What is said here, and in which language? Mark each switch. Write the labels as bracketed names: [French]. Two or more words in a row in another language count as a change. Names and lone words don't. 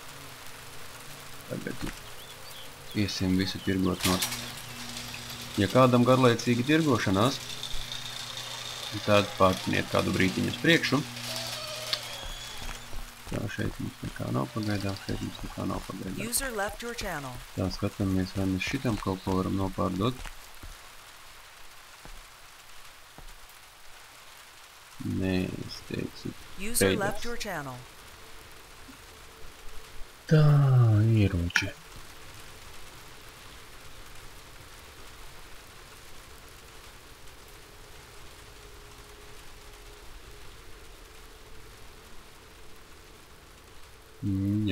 [Latvian] Tagad iesim visu tirgot nost. Ja kādam garlaicīgi tirgošanās, tad pārtiniet kādu brītiņu uz priekšu. Tā, šeit mums nekā nav pagaidām, šeit mums nekā nav pagaidām. [English] User left your channel. [Latvian] Tā, skatāmies, vai mēs šitam kaut ko varam nopārdot. Nē, es teicu. [English] User left your channel. [Latvian] Tā, ieroči. Jā.